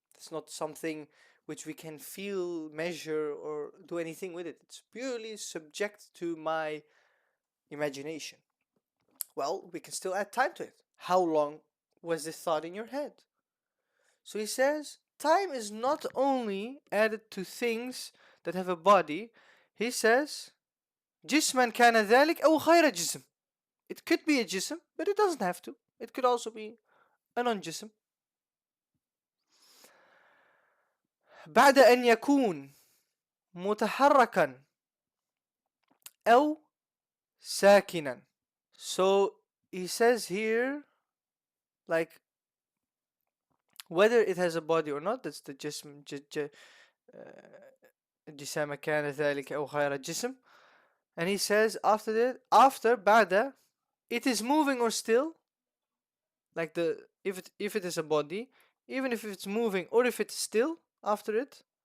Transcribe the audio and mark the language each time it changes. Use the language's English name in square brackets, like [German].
[English] It's not something which we can feel, measure, or do anything with it. It's purely subject to my imagination. Well, we can still add time to it. How long was this thought in your head? So he says, time is not only added to things that have a body. He says, [Arabic] جسما كان ذلك أو غير جسم. [English] It could be a jism, but it doesn't have to. It could also be a non-jism. [Arabic] بعد أن يكون متحركا أو ساكنا. [English] So he says here, like, whether it has a body or not, that's the jism. [Arabic] جسم كان ذلك أو غير جسم. [English] And he says after that, after بعد, it is moving or still, like if it is a body, even if it's moving or if it's still after it.